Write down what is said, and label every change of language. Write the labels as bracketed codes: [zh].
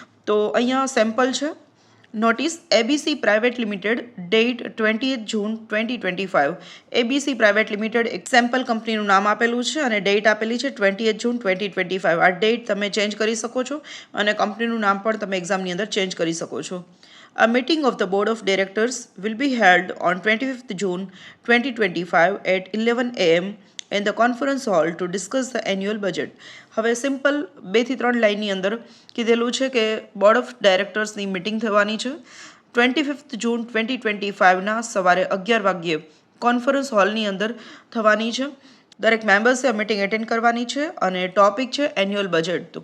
[gu] તો અહીંયા સેમ્પલ છે. Notice ABC private limited, date 20th June 2025. ABC private limited એક સેમ્પલ કંપનીનું નામ આપેલું છે અને ડેટ આપેલી છે 20th June 2025. આ ડેટ તમે ચેન્જ કરી શકો છો અને કંપનીનું નામ પણ તમે એક્ઝામની અંદર ચેન્જ કરી શકો છો. [en] A meeting of the board of directors will be held on 25th June 2025 at 11 am in the conference hall to discuss the annual budget. [gu] હવે સિમ્પલ 2 થી 3 લાઇનની અંદર કીધેલું છે કે બોર્ડ ઓફ ડાયરેક્ટર્સની મિટિંગ થવાની છે 25th June 2025ના સવારે 11 વાગ્યે કોન્ફરન્સ હોલની અંદર થવાની છે. દરેક મેમ્બર્સે આ મિટિંગ એટેન્ડ કરવાની છે અને ટોપિક છે એન્યુઅલ બજેટ.